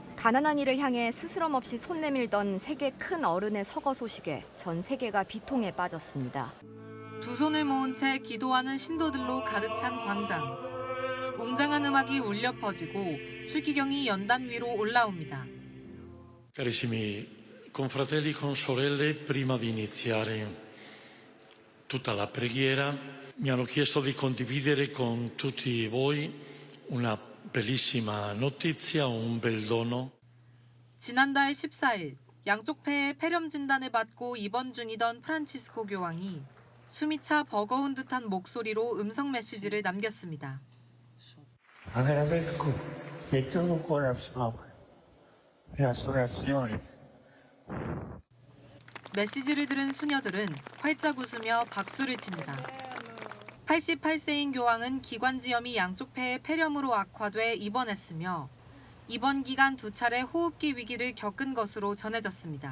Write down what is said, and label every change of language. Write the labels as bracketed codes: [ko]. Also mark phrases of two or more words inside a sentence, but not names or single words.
[ko] 가난한 이를 향해 스스럼 없이 손 내밀던 세계 큰 어른의 서거 소식에 전 세계가 비통에 빠졌습니다. 두 손을 모은 채 기도하는 신도들로 가득 찬 광장. 웅장한 음악이 울려 퍼지고 추기경이 연단 위로 올라옵니다. [it] Carissimi confratelli, consorelle, prima di iniziare tutta la preghiera, mi hanno chiesto di condividere con tutti voi una bellissima notizia, un bel dono. [ko] 지난달 14일 양쪽 폐에 폐렴 진단을 받고 입원 중이던 프란치스코 교황이 숨이 차 버거운 듯한 목소리로 음성 메시지를 남겼습니다. [es] Agradezco de todo corazón las oraciones. [ko] 메시지를 들은 수녀들은 활짝 웃으며 박수를 칩니다. 88세인 교황은 기관지염이 양쪽 폐의 폐렴으로 악화돼 입원했으며 입원 기간 2차례 호흡기 위기를 겪은 것으로 전해졌습니다.